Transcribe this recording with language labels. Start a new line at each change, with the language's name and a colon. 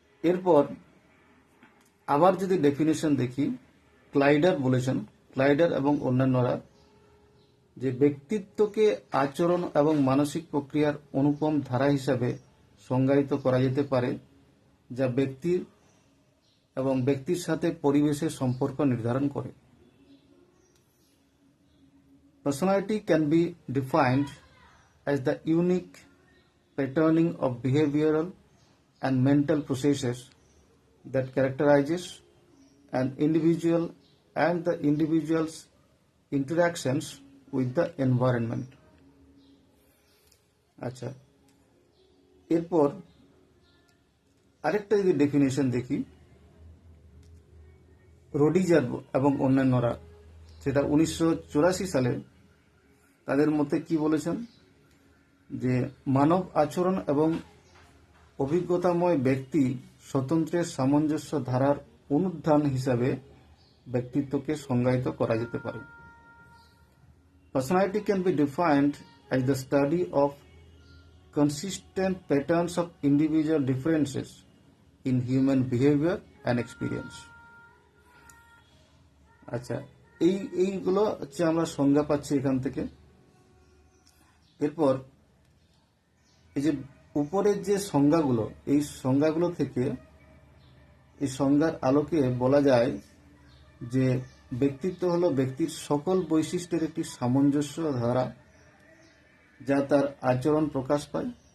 Bangla: এরপর আবার যদি ডেফিনেশন দেখি, ক্লাইডার বলেছেন, ক্লাইডার এবং অন্যান্যরা, যে ব্যক্তিত্বকে আচরণ এবং মানসিক প্রক্রিয়ার অনুপম ধারা হিসাবে সংজ্ঞায়িত করা যেতে পারে, যা ব্যক্তির এবং ব্যক্তির সাথে পরিবেশের সম্পর্ক নির্ধারণ করে।
English: Personality can be defined as the unique patterning of behavioral and mental processes that characterizes an individual and the individual's interactions with the environment.
Bangla: আচ্ছা, এরপর আরেকটা যদি ডেফিনেশন দেখি, রোডিজার এবং অন্যান্যরা, সেটা 1984 সালে তাদের মতে কি বলেছেন, যে মানব আচরণ এবং অভিজ্ঞতাময় ব্যক্তি স্বতন্ত্রের সামঞ্জস্য ধারার অনুধান হিসাবে ব্যক্তিত্বকে সংজ্ঞায়িত করা যেতে পারে।
English: Personality can be defined as the study of consistent patterns of individual differences in human behavior and experience.
Bangla: আচ্ছা, এইগুলো হচ্ছে আমরা সংজ্ঞা পাচ্ছি এখান থেকে। এরপর এই যে উপরের যে সংজ্ঞাগুলো, এই সংজ্ঞাগুলো থেকে, এই সংজ্ঞার আলোকে বলা যায় যে ব্যক্তিত্ব হলো ব্যক্তির সকল বৈশিষ্ট্যের একটি সামঞ্জস্য ধারা, যা তার আচরণ প্রকাশ পায়।